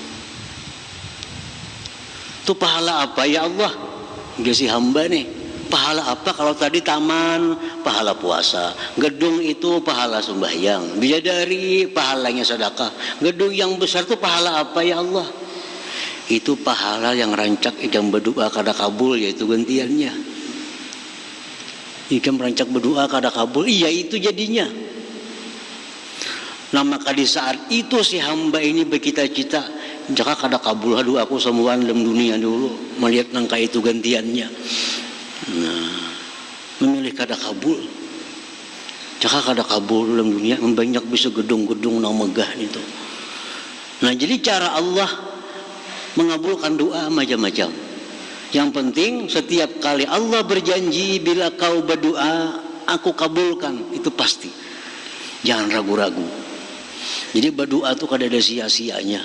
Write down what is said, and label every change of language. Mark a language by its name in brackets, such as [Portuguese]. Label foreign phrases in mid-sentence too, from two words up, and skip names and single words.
[Indonesian] Itu pahala apa ya Allah? Dia si hamba nih. Pahala apa? Kalau tadi taman, pahala puasa. Gedung itu pahala sembahyang. Bidadari, pahalanya sedekah. Gedung yang besar itu pahala apa ya Allah? [Banjar] itu pahala yang rancak ikam berdoa kada kabul, yaitu gantiannya. Ikam rancak berdoa kada kabul, iya itu jadinya. Nah maka di saat itu si hamba ini bercita-cita, jika kada kabul doa aku semua dalam dunia dulu, melihat nangka itu gantiannya. Nah, memilih kada kabul. Jika kada kabul dalam dunia, banyak bisa gedung-gedung nang megah itu. [Indonesian] Nah jadi cara Allah mengabulkan doa macam-macam. Yang penting setiap kali Allah berjanji, bila kau berdoa aku kabulkan, itu pasti. Jangan ragu-ragu. [Banjar] Jadi berdoa itu kada ada sia-sianya.